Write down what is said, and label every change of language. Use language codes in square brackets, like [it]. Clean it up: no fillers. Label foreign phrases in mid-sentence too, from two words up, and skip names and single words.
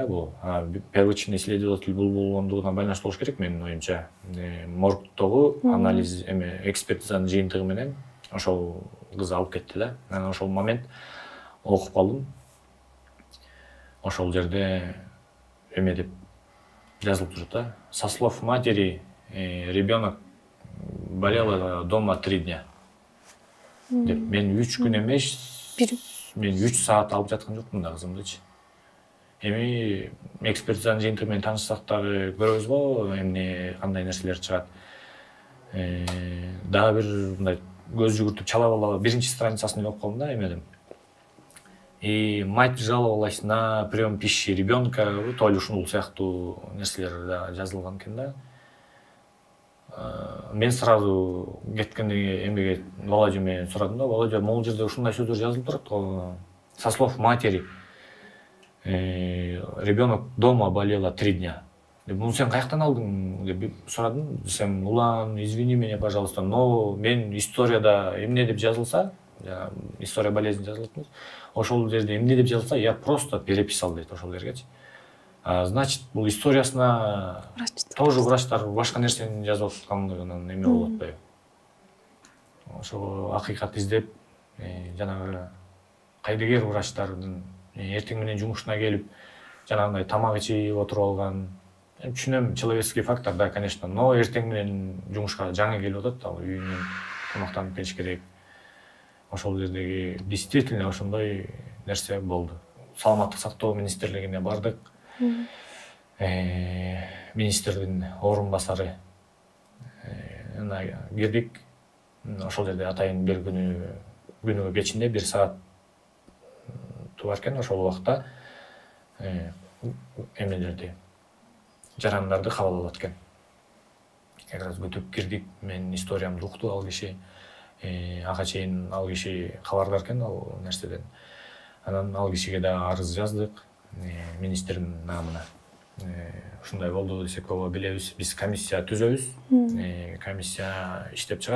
[ky] Бул первичный следователь бул болгондугуна байланыштуу болуш керек менин оюмча. Моргтогу анализ экспертизанын жыйынтыгы менен ошол кыз алып кетти да. Мен ошол момент окуп калдым. Ошол жерде эме деп жазылып турат да. [ru] Со слов матери, ребенок болел дома 3 дня. [ky] Деп мен 3 күн эмес, мен 3 саат алып жаткан жокмун да кызымдычы. Эми экспертизанын жыйынтыгы менен таанышсак дагы көрөбүз го, эмне кандай нерселер чыгат. Дагы бир мындай көз жүгүртүп чала бала биринчи страницасын окуп калдым да эмеден. [ru] И мать жаловалась на прием пищи ребенка, то ли [ky] ушул сыяктуу нерселер да жазылган экен да. Мен сразу кеткенде эмеге Володя менен сурадым да. Володя, могул жерде ушундай сөздөр жазылып турат го. [ru] Со слов матери, ребенок дома болела 3 дня. [ky] Муну сен каяктан алдың деп сурадым. Десем, улан, [ru] извини меня, пожалуйста, но [ky] мен историяда эмне деп жазылса, [ru] история болезни [ky] жазылат эмес. Ошол жерде эмне деп жазылса, [ru] я просто переписал [ky] дейт ошол жергечи. Значит, бул историясына тоже врачтар башка нерсени жазып аткандыгынан эме болуп атпайбы. Ошол акыйкат издеп, жанагы кайдыгер врачтардын эртең менен жумушуна келип, жанагындай тамак ичип отуруп алган. Түшүнөм, [ru] человеческий фактор, да, конечно, но [ky] эртең менен жумушка жаңы келип атат, ал үйүнөн тамактанып келиш керек. Ошол жердеги действительно ошондой нерсе болду. Саламаттык сактоо министрлигине бардык. Министрдин орун басары кирдик. Ошол жерде атайын бир күнүгө кечинде 1 саат бар экен. Ошол убакта эмнелерди, жарандарды кабыл алат экен. [ru] Как раз [ky] күтүп кирдик. Мен историямды укту ал киши. Ага чейин ал киши кабардар экен ал нерседен. Анан ал кишиге да арыз жаздык министрдин намына. Ушундай болду десек ооба билебиз. Биз комиссия түзөбүз. Комиссия иштеп чыгат.